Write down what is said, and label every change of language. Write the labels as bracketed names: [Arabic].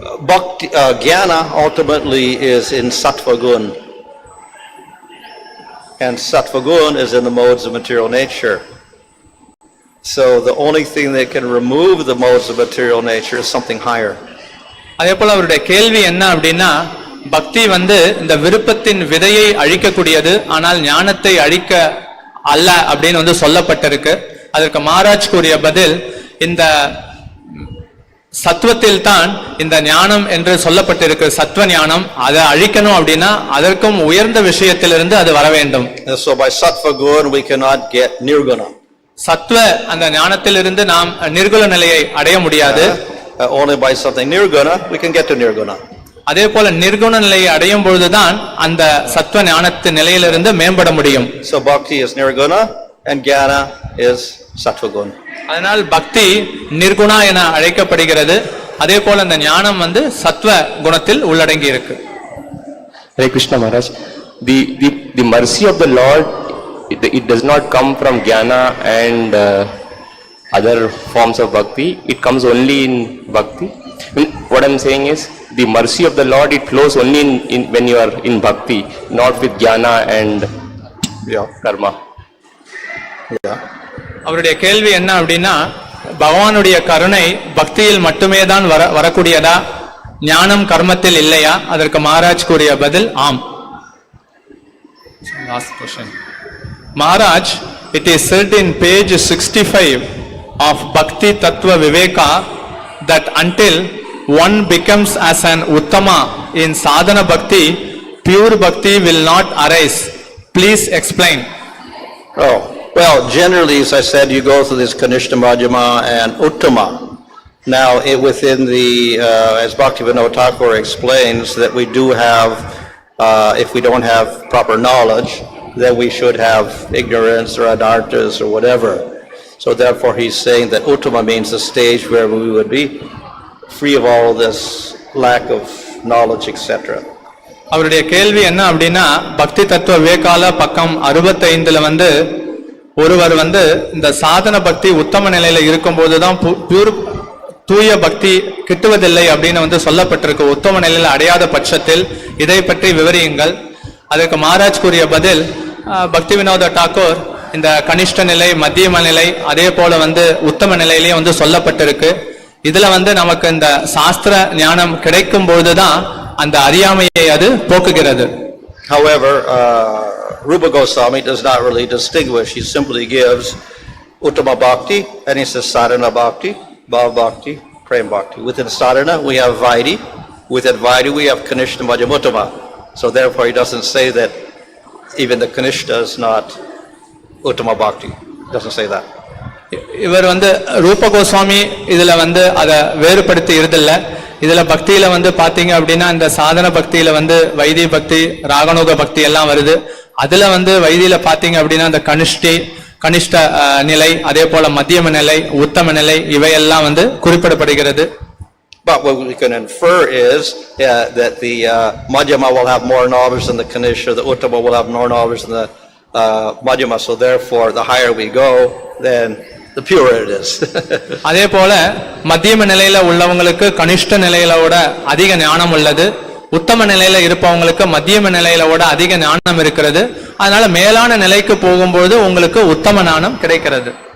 [English] Bhakti, jnana ultimately is in sattva gun. And sattva gun is in the modes of material nature. So the only thing that can remove the modes of material nature is something higher. [Tamil] அதே போல அவருடைய கேள்வி என்ன அப்படின்னா, பக்தி இந்த விருப்பத்தின் விதையை அழிக்கக்கூடியது, ஆனால் ஞானத்தை அழிக்க அல்ல அப்படின்னு சொல்லப்பட்டிருக்கு. அதற்கு மகாராஜ் கூறிய பதில், இந்த சத்துவத்தில் தான் இந்த ஞானம் என்று சொல்லப்பட்டிருக்கு. சத்துவ ஞானம் அதை அழிக்கணும் அப்படின்னா அதற்கும் உயர்ந்த விஷயத்திலிருந்து அது வர வேண்டும். [English] So by sattva gun we cannot get nirguna. [Tamil] சத்துவ அந்த ஞானத்திலிருந்து நாம் நிர்குண நிலையை அடைய முடியாது. [English] Only by something nirguna we can get to nirguna. [Tamil] அதே போல நிர்குண நிலையை அடையும் பொழுதுதான் அந்த சத்துவ ஞானத்தின் நிலையிலிருந்து மேம்பட முடியும். [English] So bhakti is nirguna and jnana is sattva gun. [Tamil] அதனால் பக்தி நிர்குணா என அழைக்கப்படுகிறது. அதே போல அந்த ஞானம் சத்துவ குணத்தில் உள்ளடங்கி இருக்கு. [English] Hare Krishna Maharaj, the mercy of the Lord, it does not come from jnana and other forms of bhakti. It comes only in bhakti. What I'm saying is, the mercy of the Lord, it flows only in when you are in bhakti, not with jnana and karma. [Tamil] அவருடைய கேள்வி என்ன அப்படின்னா, பகவானுடைய கருணை பக்தியில் மட்டுமே தான் வரக்கூடியதா, ஞானம் கர்மத்தில் இல்லையா? அதற்கு மகாராஜ் கூறிய பதில் ஆம். [English] Last question. Maharaj, it is said in page 65 of Bhakti Tattva Viveka that until one becomes as an uttama in sadhana bhakti, pure bhakti will not arise. Please explain. Oh, well, generally, as I said, you go through this Kanishta, Madhyama, and Uttama. Now, within the, as Bhaktivinoda Thakur explains, that we do have, if we don't have proper knowledge, then we should have ignorance or anarthas or whatever. So therefore, he's saying that Uttama means the stage where we would be free of all this lack of knowledge, etc. [Tamil] அவருடைய கேள்வி என்ன அப்படின்னா, பக்தி தத்துவ விவேகால பக்கம் 65ல ஒருவர் இந்த சாதன பக்தி உத்தம நிலையில இருக்கும் போதுதான் தூய பக்தி கிட்டுவதில்லை அப்படின்னு சொல்லப்பட்டிருக்கு. உத்தம நிலையில அடையாத பட்சத்தில் இதை பற்றி விவரியுங்கள். அதற்கு மகாராஜ் கூறிய பதில், பக்தி வினோத டாக்கூர் இந்த கனிஷ்ட நிலை, மத்தியம நிலை, அதே போல உத்தம நிலையிலேயே சொல்லப்பட்டிருக்கு. இதுல நமக்கு இந்த சாஸ்திர ஞானம் கிடைக்கும் பொழுதுதான் அந்த அறியாமையை அது போக்குகிறது. [English] However, Rupa Goswami does not really distinguish. He simply gives Uttama Bhakti and he says Sadhana Bhakti, Bhav Bhakti, Prem Bhakti. Within Sadhana we have Vaidhi. Within Vaidhi we have Kanishta, Madhyama, Uttama. So therefore he doesn't say that even the Kanishta is not Uttama Bhakti. He doesn't say that. [Tamil] இவர் ரூப கோஸ்வாமி இதுல அதை வேறுபடுத்தி இருதில்ல. இதுல பக்தியில பாத்தீங்க அப்படின்னா இந்த சாதன பக்தியில வைதி பக்தி, ராகநோக பக்தி எல்லாம் வருது. அதுல வைதியில பாத்தீங்க அப்படின்னா இந்த கனிஷ்ட நிலை, அதே போல மத்தியம நிலை, உத்தம நிலை, இவையெல்லாம் குறிப்பிடப்படுகிறது. [English] But what we can infer is that the Madhyama will have more knowledge than the Kanishta, the Uttama will have more knowledge than the Madhyama. So therefore, the higher we go, then the purer it is. [Tamil] அதே போல மத்தியம நிலையில உள்ளவங்களுக்கு கனிஷ்ட நிலையிலோட அதிக ஞானம் உள்ளது. உத்தம நிலையில இருப்பவங்களுக்கு மத்தியம நிலையிலோட அதிக ஞானம் இருக்கிறது. அதனால மேலான நிலைக்கு போகும்போது உங்களுக்கு உத்தம ஞானம் கிடைக்கிறது.